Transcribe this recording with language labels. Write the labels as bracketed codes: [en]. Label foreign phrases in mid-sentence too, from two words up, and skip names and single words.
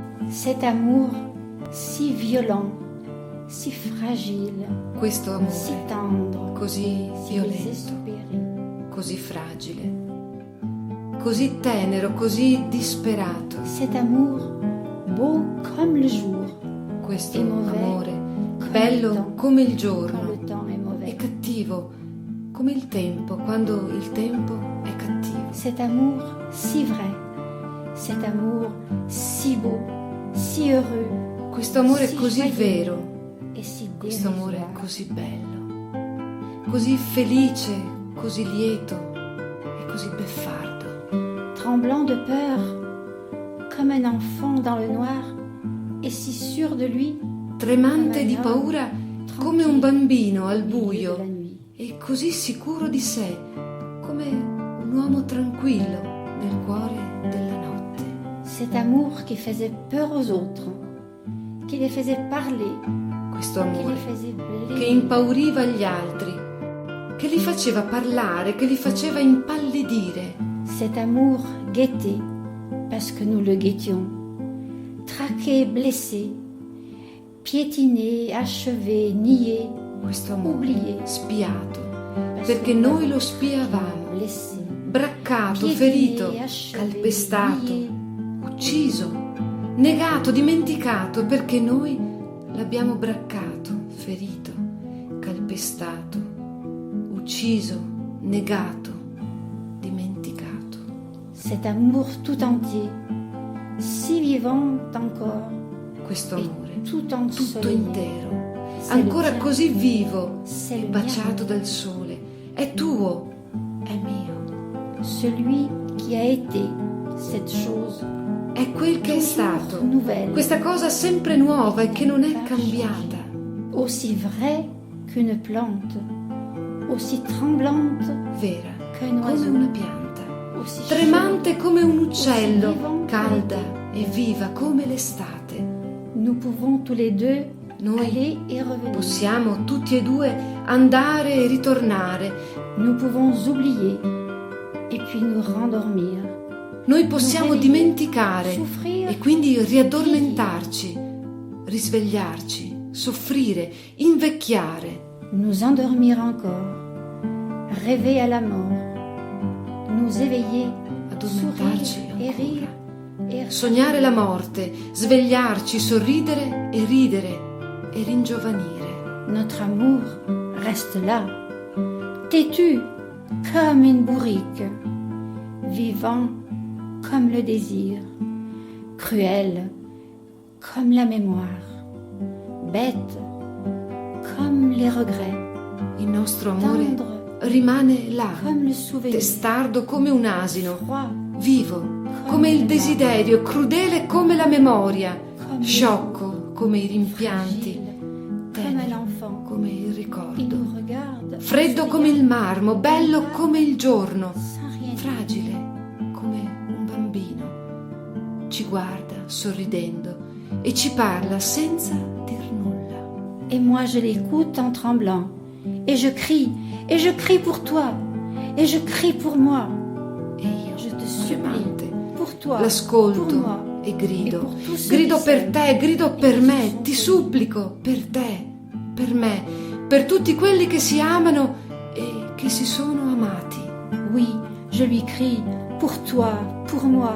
[fr] Cet amour si violent, si fragile, [it] Questo [fr] si [it] amore [fr] tendre, [it] così [fr] si [it] violento, [fr] désespéré. [it] così fragile, così tenero, così disperato. [fr] Cet amour beau comme le jour, [it] Questo [fr] e mauvais [it] amore [fr] comme le [it] bello [fr] temps, [it] come il [fr] quand [it] giorno [fr] le temps est [it] e [fr] mauvais. [it] cattivo come il tempo, quando il tempo è cattivo. [fr] Cet amour si vrai, cet amour si beau, si heureux, [it] Questo amore [fr] si [it] così [fr] joyeux [it] vero, [fr] et si [it] questo amore [fr] dérisoire. [it] così bello, così felice, così lieto e così beffardo. [fr] Tremblant de peur, comme un enfant dans le noir, et si sûr de lui, [it] Tremante di paura come un bambino al [fr] au milieu de la [it] buio [fr] nuit. [it] e così sicuro di sé, come un uomo tranquillo nel cuore della notte. [fr] Cet amour qui faisait peur aux autres, qui les faisait parler, [it] Questo [fr] qui les [it] amore [fr] faisait [it] che [fr] blêmer. [it] impauriva gli altri, che li faceva parlare, che li faceva impallidire. [fr] Cet amour guetté, parce que nous le guettions, traqué, blessé, piétiné, achevé, nié, [it] Questo amore [fr] oublié, [it] spiato, [fr] parce [it] perché [fr] que [it] noi lo [fr] l'avons [it] spiavamo, [fr] blessé, [it] braccato, [fr] piétiné, [it] ferito, [fr] achevé, [it] calpestato, [fr] nié. [it] ucciso, negato, dimenticato, perché noi l'abbiamo braccato, ferito, calpestato, ucciso, negato, dimenticato. [fr] Cet amour tout entier, si vivant encore, [it] Questo [fr] et [it] amore [fr] tout [it] tutto [fr] ensoleillé. [it] intero, [fr] C'est le [it] ancora [fr] tien, [it] così vivo [fr] c'est [it] e [fr] le [it] baciato [fr] mien. [it] dal sole, è tuo, è mio, [fr] Celui qui a été cette chose [it] è quel che è stato, [fr] nouvelle, [it] questa cosa sempre nuova e che non è cambiata, [fr] aussi vraie qu'une plante, aussi tremblante [it] vera [fr] qu'un [it] come [fr] oiseau, [it] una pianta, [fr] aussi [it] tremante come un uccello, [fr] vivante [it] calda e viva come l'estate. [fr] Nous pouvons tous les deux [it] Noi [fr] aller et revenir. [it] possiamo tutti e due andare e ritornare, [fr] Nous pouvons oublier et puis nous rendormir. [it] noi possiamo dimenticare Soffrire, e quindi riaddormentarci, risvegliarci, soffrire, invecchiare, [fr] nous endormir encore, rêver à la mort, nous éveiller, [it] addormentarci [fr] sourire et rire [it] ancora, [fr] et [it] sognare la morte, svegliarci, sorridere e ridere e ringiovanire. [fr] Notre amour reste là, têtu comme une bourrique, vivant comme le désir, cruel comme la mémoire, bête comme les regrets, [it] Il nostro amore [fr] tendre [it] rimane là, [fr] comme le souvenir, [it] testardo come un asino, [fr] froid [it] vivo come il desiderio, crudele come la memoria, [fr] comme [it] sciocco come i rimpianti, [fr] fragile, comme un [it] tenero [fr] enfant. [it] come il Il ricordo, [fr] nous regarde, [it] freddo come il marmo, bello come il giorno, [fr] sans rien dire. [it] fragile come un bambino. Ci guarda sorridendo e ci parla senza dir nulla. [fr] Et moi je l'écoute en tremblant, et je crie pour toi, et je crie pour moi. [it] E io, [fr] Je te supplie, [it] tremante, [fr] pour toi, pour [it] l'ascolto [fr] moi, [it] e [fr] et [it] grido. [fr] pour tous ceux [it] Grido [fr] qui [it] per [fr] s'aiment. [it] te, grido per [fr] qui [it] me, [fr] sont [it] ti [fr] heureux. [it] supplico per te, per me, per tutti quelli che si amano e che si sono amati. [fr] Oui, je lui crie pour toi, pour moi,